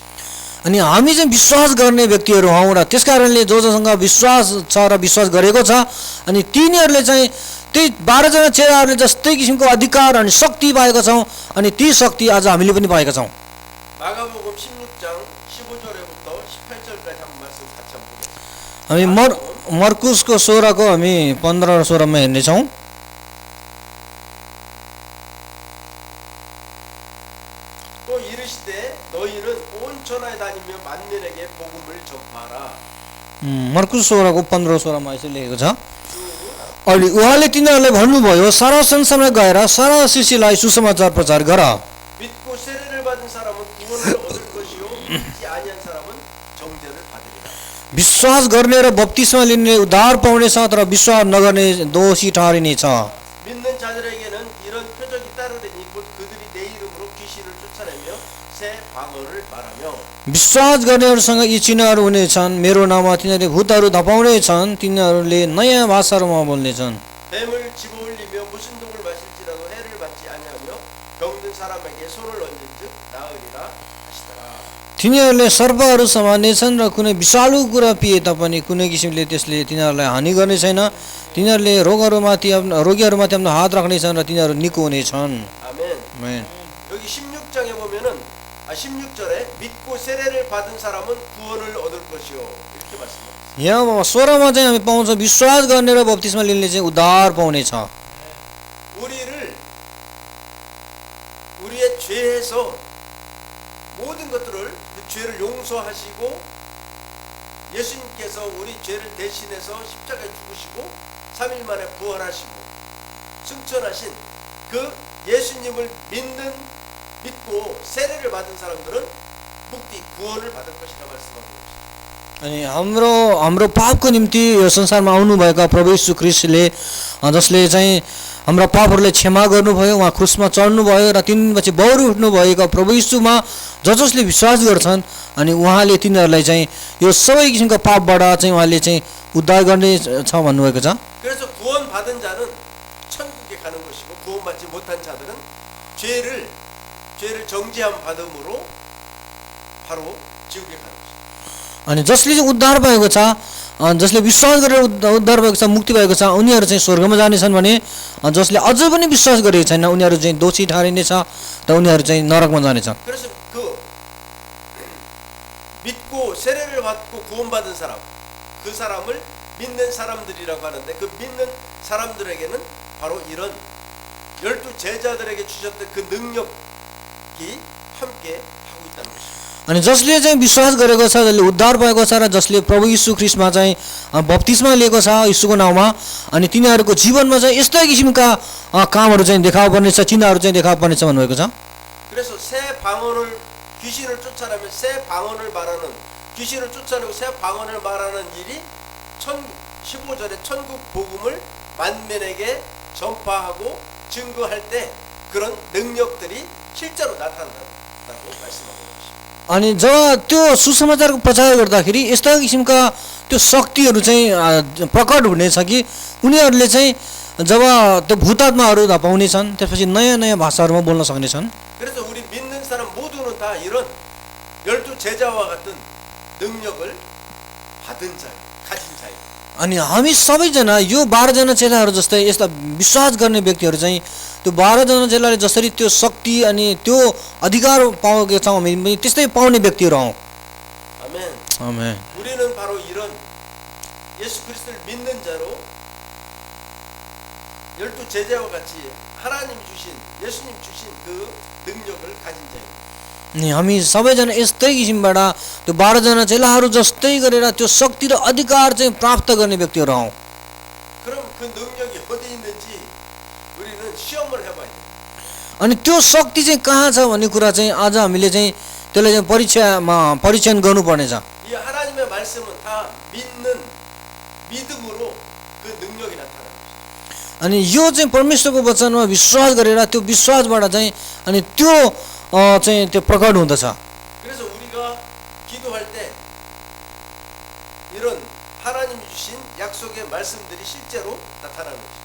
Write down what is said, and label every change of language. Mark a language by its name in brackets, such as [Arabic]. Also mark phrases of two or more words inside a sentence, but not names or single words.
[Nepali] अनि हामी चाहिँ विश्वास गर्ने व्यक्तिहरू हौँ र त्यसकारणले जोसँग विश्वास छ र विश्वास गरेको छ अनि तिनीहरूले चाहिँ त्यही 12 जना चेलाहरूले जस्तै किसिमको अधिकार अनि शक्ति पाएका छौँ अनि ती शक्ति आज हामीले पनि पाएका छौँ। [Korean] 마가복음 16장 15절에부터 18절까지 한 말씀 같이 한번 보겠습니다. [Nepali] हामी मर्कुसको 16 को हामी 15 र 16 मा हेर्नेछौँ। [Korean] 또 복음을 전파하라. [Nepali] मर्कुस 16 को 15-16मा यसरी लेखेको छ। अनि उहाँले तिनीहरूलाई भन्नुभयो, सारा संसारमा गएर सारा सृष्टिलाई सुसमाचार प्रचार गर। [Korean] 믿고 세례를 받은 사람은 구원을 얻을 것이요 믿지 아니한 사람은 정죄를 받으리라. [Nepali] विश्वास गर्ने र बप्तिस्मा लिने उद्धार पाउनेछ, तर विश्वास नगर्ने दोषी ठहरिनेछ। [Korean] 믿는 자들에게는 이런 표적이 따르리니 곧 그들이 내 이름으로 귀신을 쫓아내며 새 방언을 말하며. [Nepali] विश्वास गर्नेहरूसँग यी चिन्हहरू हुनेछन्, मेरो नाममा तिनीहरूले भूतहरू धपाउनेछन्, तिनीहरूले नयाँ भाषाहरूमा बोल्नेछन्। [Korean] 뱀을 집어올리며 무슨 독을 마실지라도 해를 받지 아니하며 병든 사람에게 손을 얹은즉 나으리라 하시더라. [Nepali] तिनीहरूले सर्पहरू समार्नेछन् र कुनै विषालु कुरा पिए तापनि कुनै किसिमले त्यसले तिनीहरूलाई हानि गर्ने छैन। तिनीहरूले रोगीहरूमाथि आफ्नो हात राख्नेछन् र तिनीहरू निको हुनेछन्। [Korean] 아멘. [Nepali] आमेन। [Korean] 여기 16장에 보면은 16절에 믿고 세례를 받은 사람은 구원을 얻을 것이요 이렇게 말씀합니다. [Nepali] यहाँ 16मा चाहिँ हामी पाउँछ विश्वास गर्ने र बप्तिस्मा लिने चाहिँ उद्धार पाउनेछ। [Korean] 우리의 죄에서 모든 것들을 그 죄를 용서하시고 예수님께서 우리 죄를 대신해서 십자가에 죽으시고 3일 만에 부활하시고 승천하신 그 예수님을 믿고 세례를 받은 사람들은 मुक्ति 구원을 받을 것이라 말씀하고 있습니다. [Nepali] अनि हाम्रो पापको निम्ति यो संसारमा आउनुभएका प्रभु येशू ख्रीष्टले जसले चाहिँ हाम्रा पापहरूलाई क्षमा गर्नुभयो, उहाँ क्रुसमा चढ्नुभयो र 3 दिनपछि बौरी उठ्नुभएका प्रभु येशूमा जसले विश्वास गर्छन् अनि उहाँले तिनीहरूलाई चाहिँ यो सबै किसिमका पापबाट चाहिँ उहाँले चाहिँ उद्धार गर्ने छ भन्नुभएको छ। [Korean] 그래서 구원 받은 자는 천국에 가는 것이고 구원받지 못한 자들은 죄를 정죄함 받음으로 바로 지옥에 가는 것입니다. [Nepali] अनि जसले चाहिँ उद्धार भएको छ, जसले विश्वास गरेर उद्धार भएको छ, मुक्ति भएको छ, उनीहरू चाहिँ स्वर्गमा जानेछन् भने जसले अझ पनि विश्वास गरेको छैन उनीहरू चाहिँ दोषी ठहरिनेछ र उनीहरू चाहिँ नरकमा जानेछ। [Korean] 그래서 그 믿고 세례를 받고 구원받은 사람, 그 사람을 믿는 사람들이라고 하는데 그 믿는 사람들에게는 바로 이런 12 제자들에게 주셨던 그 능력이 함께 하고 있다는 것입니다. [Nepali] अनि जसले चाहिँ विश्वास गरेको छ, जसले उद्धार भएको छ र जसले प्रभु येशू ख्रीष्टमा चाहिँ बप्तिस्मा लिएको छ येशूको नाउँमा, अनि तिनीहरूको जीवनमा चाहिँ यस्तै किसिमका कामहरू चाहिँ देखाउ पर्नेछ, चिन्हहरू चाहिँ देखाउ पर्नेछ भन्नुभएको छ। [Korean] 그래서 귀신을 쫓아내면 새 방언을 말하는 귀신을 쫓아내고 새 방언을 말하는 일이 15절에 천국 복음을 만민에게 전파하고 증거할 때 그런 능력들이 실제로 나타난다고 말씀하고 있습니다. [Nepali] अनि जब त्यो सुसमाचारको प्रचार गर्दाखेरि यस्ता किसिमका त्यो शक्तिहरू चाहिँ प्रकट हुनेछ कि उनीहरूले चाहिँ जब त्यो भूतात्माहरू धपाउनेछन् त्यसपछि नयाँ नयाँ भाषाहरूमा बोल्न सक्नेछन्। [Korean] 그래서 우리 믿는 사람 모두는 다 이런 12 제자와 같은 능력을 받은 자예요. 가진 자예요. [Nepali] अनि हामी सबैजना यो 12 जना चेलाहरू जस्तै यस्ता विश्वास गर्ने व्यक्तिहरू चाहिँ त्यो 12 जना चेलाले जसरी त्यो शक्ति अनि त्यो अधिकार पाएका छौँ हामी पनि त्यस्तै पाउने व्यक्तिहरू हौँ। [Korean] 아멘. [Nepali] आमेन। [Korean] 우리는 바로 이런 예수 그리스도를 믿는 자로 12 제자와 같이 하나님 주신 예수님 주신 그 능력을 가진 자예요. [Nepali] अनि हामी सबैजना यस्तै किसिमबाट त्यो 12 जना चेलाहरू जस्तै गरेर त्यो शक्ति र अधिकार चाहिँ प्राप्त गर्ने व्यक्तिहरू हौँ। [Korean] 그럼 그 능력이 어디 있는지 우리는 시험을 해봐야 돼요. [Nepali] अनि त्यो शक्ति चाहिँ कहाँ छ भन्ने कुरा चाहिँ आज हामीले चाहिँ त्यसलाई चाहिँ परीक्षण गर्नुपर्नेछ। [Korean] 이 하나님의 말씀은 다 믿음으로 그 능력이 나타나는 것이죠. [Nepali] अनि यो चाहिँ परमेश्वरको वचनमा विश्वास गरेर त्यो विश्वासबाट चाहिँ अनि त्यो चाहिँ त्यो प्रकट हुँदछ। [Korean] 그래서 우리가 기도할 때 이런 하나님이 주신 약속의 말씀들이 실제로 나타나는 것이죠.